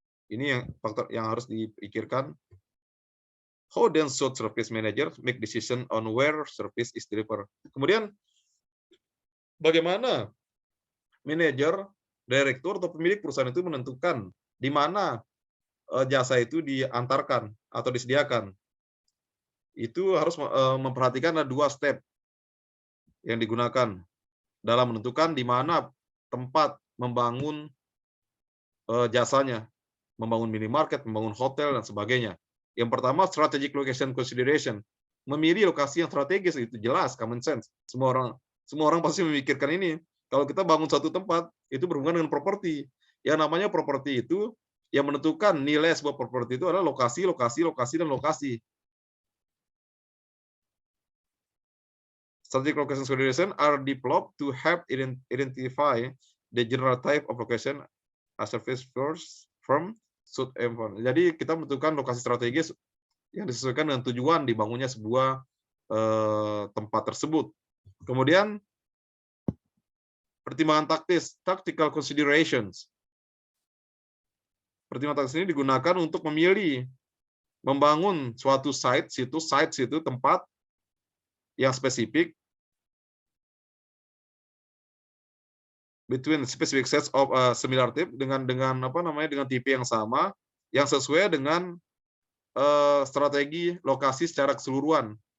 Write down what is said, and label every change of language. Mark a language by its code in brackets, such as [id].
[id] Ini yang faktor yang harus dipikirkan. [en] How then should service manager make decision on where service is delivered? [id] Kemudian bagaimana manajer, direktur atau pemilik perusahaan itu menentukan di mana jasa itu diantarkan atau disediakan? Itu harus memperhatikan ada 2 step yang digunakan dalam menentukan di mana tempat membangun jasanya. Membangun minimarket, membangun hotel, dan sebagainya. Yang pertama, [en] strategic location consideration. [id] Memilih lokasi yang strategis itu jelas, common sense. Semua orang pasti memikirkan ini. Kalau kita bangun satu tempat, itu berhubungan dengan properti. Yang namanya properti itu, yang menentukan nilai sebuah properti itu adalah lokasi, dan lokasi. [en] Strategic location consideration are developed to help identify the general type of location a service firm should aim for. [id] Jadi kita menentukan lokasi strategis yang disesuaikan dengan tujuan dibangunnya sebuah tempat tersebut. Kemudian pertimbangan taktis, tactical considerations. Pertimbangan taktis ini digunakan untuk memilih membangun suatu situ tempat yang spesifik [en] between specific sets of similar type [id] dengan tipe yang sama yang sesuai dengan strategi lokasi secara keseluruhan.